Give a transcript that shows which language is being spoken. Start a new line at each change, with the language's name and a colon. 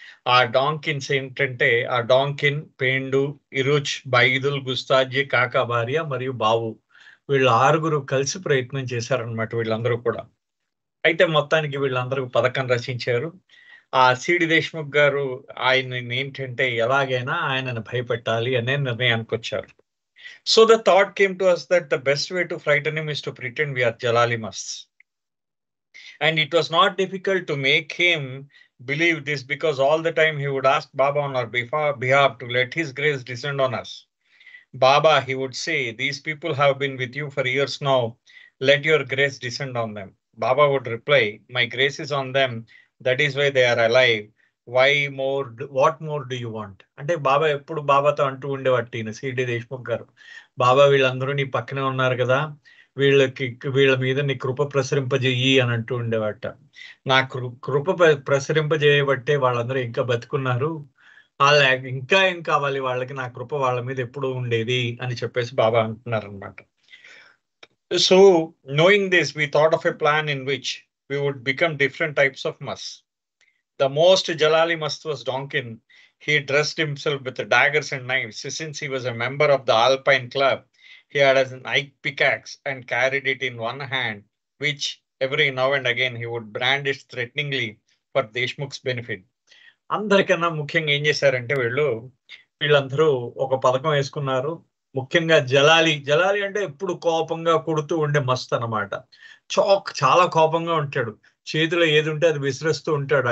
Telugu: ఆ డాంకిన్స్ ఏంటంటే ఆ డాంకిన్, పేండు, ఇరుచ్, బైదుల్, గుస్తాజీ, కాకా భార్య మరియు బావు, వీళ్ళు 6 కలిసి ప్రయత్నం చేశారనమాట వీళ్ళందరూ కూడా. అయితే మొత్తానికి వీళ్ళందరూ పథకం రచించారు. ఆ సిడి దేశ్ముఖ్ గారు ఆయన్ని ఏంటంటే ఎలాగైనా ఆయనను భయపెట్టాలి అనే నిర్ణయానికి వచ్చారు.
English: So the thought came to us that the best way to frighten him is to pretend we are Jalali musts. And it was not difficult to make him believe this, because all the time he would ask Baba on our behalf to let his grace descend on us. Baba, he would say, these people have been with you for years now. Let your grace descend on them. Baba would reply, my grace is on them. That is why they are alive. What more do you want?
Telugu: అంటే బాబా ఎప్పుడు బాబాతో అంటూ ఉండేవాటి ఈయన CD Deshmukh గారు, బాబా వీళ్ళందరూ నీ పక్కనే ఉన్నారు కదా, వీళ్ళ మీద నీ కృప ప్రసరింపజేయి అని అంటూ ఉండేవాట. నా కృప ప్రసరింపజేయబట్టే వాళ్ళందరూ ఇంకా బతుకున్నారు, వాళ్ళ ఇంకా ఏం కావాలి వాళ్ళకి, నా కృప వాళ్ళ మీద ఎప్పుడు ఉండేది అని చెప్పేసి బాబా అంటున్నారు అనమాట.
English: So knowing this, we thought of a plan in which we would become different types of musts. The most Jalali must was Donkin. He dressed himself with daggers and knives. Since he was a member of the Alpine Club, he had an Ike pickaxe and carried it in one hand, which every now and again he would brandish threateningly for Deshmukh's benefit.
Telugu: అందరికన్నా ముఖ్యంగా ఏం చేశారంటే వీళ్ళందరూ ఒక పథకం వేసుకున్నారు. ముఖ్యంగా జలాలి అంటే ఎప్పుడు కోపంగా కొడుతూ ఉండే మస్త్ అనమాట. చాలా కోపంగా ఉంటాడు, చేతిలో ఏది ఉంటే అది విసిరేస్తూ ఉంటాడు.